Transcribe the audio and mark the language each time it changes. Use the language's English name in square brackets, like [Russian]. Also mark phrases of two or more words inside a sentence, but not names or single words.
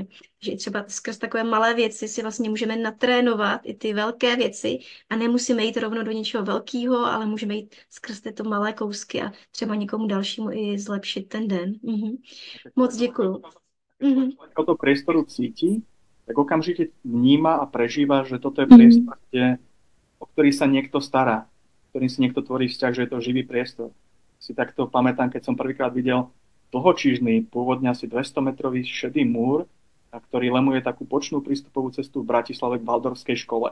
[Czech] Že třeba skrz takové malé věci si vlastně můžeme natrénovat i ty velké věci a nemusíme jít rovno do něčeho velkého, ale můžeme jít skrz tyto malé kousky a třeba někomu dalšímu i zlepšit ten den. Moc děkuju. [Slovak] Keď to priestoru cíti, tak okamžite vníma a prežíva, že toto je priestor, o ktorý sa niekto stará, ktorým si niekto tvorí vzťah, že je to živý priestor. Si takto pamätám, keď som prvýkrát videl dlhočížny, pôvodne asi 200-metrový šedý múr, ktorý lemuje takú bočnú prístupovú cestu v Bratislave k Valdorskej škole.